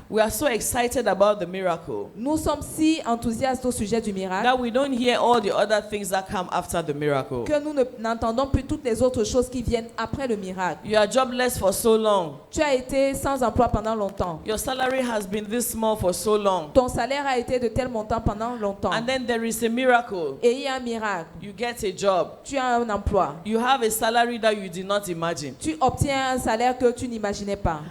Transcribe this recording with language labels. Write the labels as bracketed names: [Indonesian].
[English] We are so excited about the miracle [French] Nous sommes si enthousiastes au sujet du miracle [English] that we don't hear all the other things that come after the miracle. [French] que nous n'entendons plus toutes les autres choses qui viennent après le miracle. [English] You are jobless for so long. [French] Tu as été sans emploi pendant longtemps. [English] Your salary has been this small for so long. [French] Ton salaire a été de tel montant pendant longtemps. [English] And then there is a miracle. [French] Et il y a un miracle. [English] You get a job. [French] Tu as un emploi. [English] You have a salary that you did not imagine. [French] Tu obtiens un salaire que tu n'imaginais pas.